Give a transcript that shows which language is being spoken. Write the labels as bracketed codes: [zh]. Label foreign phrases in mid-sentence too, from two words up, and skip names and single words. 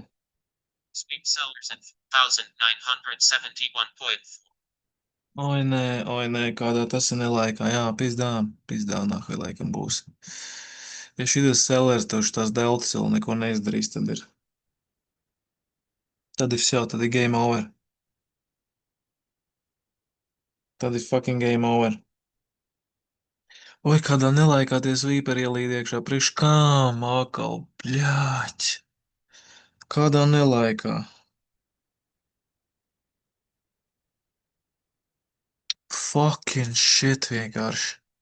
[lv] Oi, nē, kādā tas ir nelaikā. Jā, [ru] pizdā, nahuj [lv] laikam būs. Ja šitas selleris tev šitās deltas vēl neko neizdarīs, tad ir jau, tad ir [en] game over. [lv] Tad ir [en] fucking game over. [lv] Oi, kādā nelaikā tie svīperi ielīd iekšā priekš kām, akal, bļāķ. Kādā nelaikā. [en] Fucking shit vienkārši.